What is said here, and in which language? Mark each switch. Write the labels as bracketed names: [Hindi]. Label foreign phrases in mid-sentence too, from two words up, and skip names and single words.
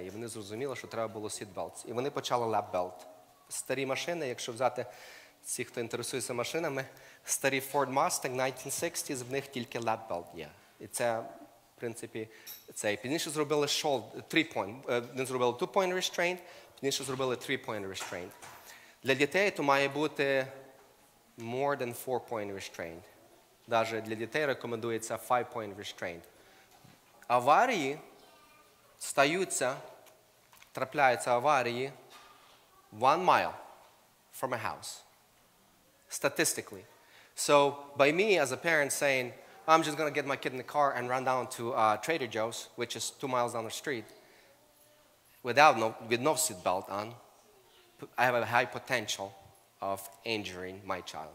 [Ukrainian] І вони зрозуміли, що треба було сітбелт. І вони почали лап-белт. Старі машини, якщо взяти всі, хто інтересується машинами, старі Ford Mustang 1960s, в них тільки лап-белт є. І це, в принципі, пізніше зробили не зробили [English] 2-point restraint, [Ukrainian] пізніше зробили [English] 3-point restraint. [Ukrainian] Для дітей то має бути [English] more than 4-point restraint. [Ukrainian] Навіть для дітей рекомендується [English] 5-point restraint. [Ukrainian] Аварії трапляються аварії [English] 1 mile from a house. Statistically. So by me as a parent saying, I'm just going to get my kid in the car and run down to Trader Joe's, which is 2 miles down the street, with no seatbelt on, I have a high potential of injuring my child.